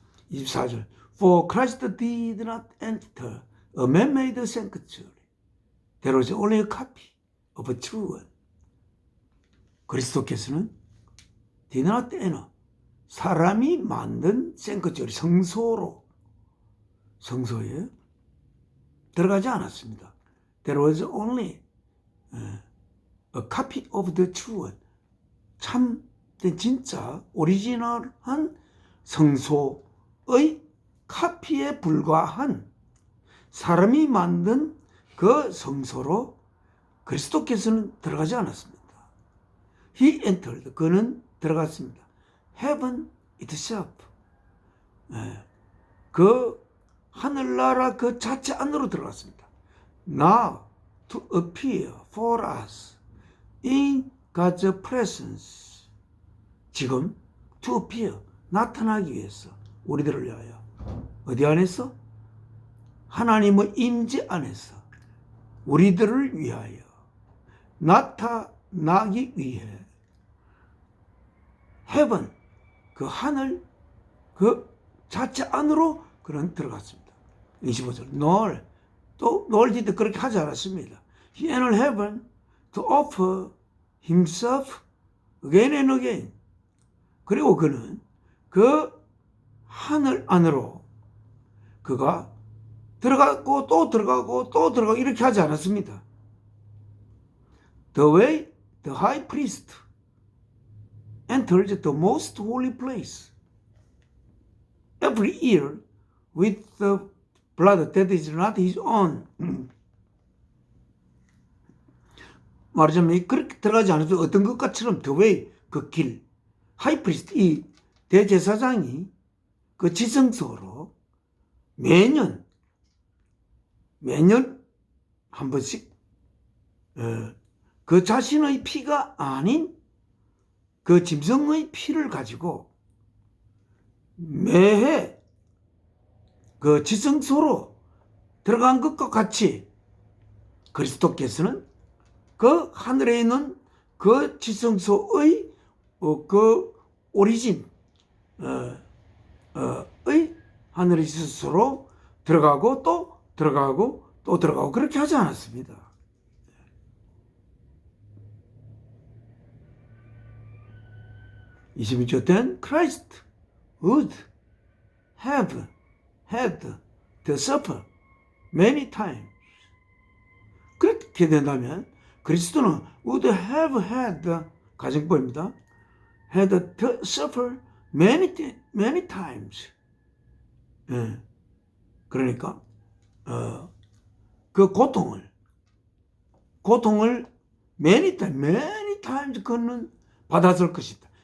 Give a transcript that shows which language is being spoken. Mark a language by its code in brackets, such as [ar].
[en] 24절, For Christ did not enter a man-made sanctuary. There was only a copy of a true one. [ko] 그리스도께서는 [en] did not enter, [ko] 사람이 만든 sanctuary, 성소에 들어가지 않았습니다. [en] There was only a copy of the true one. [ko] 참된 진짜 오리지널한 성소의 카피에 불과한 사람이 만든 그 성소로 그리스도께서는 들어가지 않았습니다. [en] He entered, [ko] 그는 들어갔습니다. [en] Heaven itself, [ko] 그 하늘나라 그 자체 안으로 들어갔습니다. [en] Now to appear for us in God's presence. [ko] 지금 [en] to appear, [ko] 나타나기 위해서 우리들을 위하여 어디 안에서? 하나님의 임재 안에서 우리들을 위하여 나타나기 위해 heaven, 그 하늘 그 자체 안으로 그는 들어갔습니다. 25절, [en] nor did [ko] 그렇게 하지 않았습니다. [en] He entered heaven to offer himself again and again. [ko] 그리고 그는 그 하늘 안으로 그가 들어가고 또 들어가고 또 들어가고 이렇게 하지 않았습니다. [en] The way the high priest enters the most holy place every year with the blood that is not his own. [ko] 말하자면 그렇게 들어가지 않아도 어떤 것과처럼 [en] the way, [ko] 그 길, 하이프리스트, 이 대제사장이 그 지성소로 매년 한 번씩 그 자신의 피가 아닌 그 짐승의 피를 가지고 매해 그 지성소로 들어간 것과 같이 그리스도께서는 그 하늘에 있는 그 지성소의 그 오리진 의 하늘의 지성소로 들어가고 또 들어가고 또 들어가고 그렇게 하지 않았습니다. [en] Then Christ would have had to suffer many times. [ko] 그렇게 된다면 그리스도는 [en] would have had [ko] 가정법입니다. [en] had to suffer many times. [ko] 그러니까 그 고통을 [en] many times [ko] 그는 받았을 것이다.